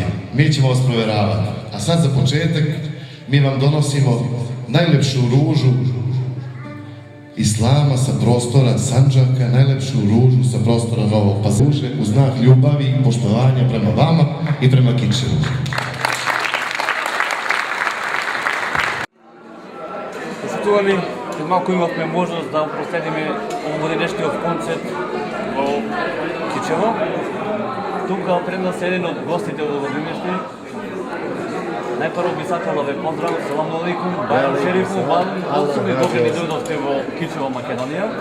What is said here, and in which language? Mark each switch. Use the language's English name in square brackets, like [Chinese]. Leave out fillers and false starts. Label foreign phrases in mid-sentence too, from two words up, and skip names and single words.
[Bosnian] Mi ćemo vas provjeravati. A sad za početak mi vam donosimo najlepšu ružu Islama sa prostora Sandžaka, najlepšu ružu sa prostora Novog Pazara, u znak ljubavi i poštovanja prema vama i prema Kičevu. [Macedonian] Почитувани, след малко имахме можност да последиме овогодишниот концерт во Кичево. Тука пред нас е еден од гостите овогодишни. Најпрво би сакала да ве поздравам, [Arabic] السلام عليكم, [Macedonian] Бајрам Шерифу, добри ни дојдовте во Кичево, Македонија.